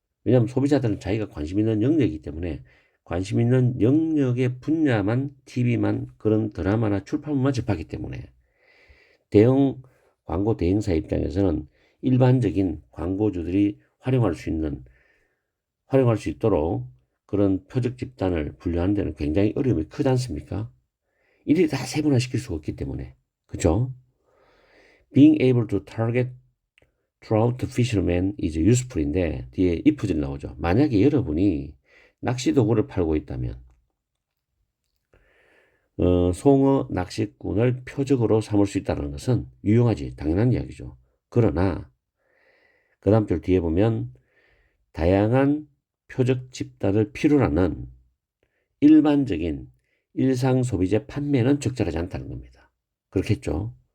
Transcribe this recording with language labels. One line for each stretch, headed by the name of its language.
Korean: 왜냐하면 소비자들은 자기가 관심 있는 영역이기 때문에 관심 있는 영역의 분야만, TV만, 그런 드라마나 출판물만 접하기 때문에 대형 광고 대행사 입장에서는 일반적인 광고주들이 활용할 수 있도록 그런 표적 집단을 분류하는 데는 굉장히 어려움이 크지 않습니까? 일일이 다 세분화시킬 수가 없기 때문에. 그죠?
English: Being able to target trout fisherman is useful인데
Korean: 뒤에 if들이 나오죠. 만약에 여러분이 낚시 도구를 팔고 있다면 송어 낚시꾼을 표적으로 삼을 수 있다는 것은 유용하지, 당연한 이야기죠. 그러나 그 다음 줄 뒤에 보면 다양한 표적 집단을 필요로 하는 일반적인 일상 소비재 판매는 적절하지 않다는 겁니다. 그렇겠죠?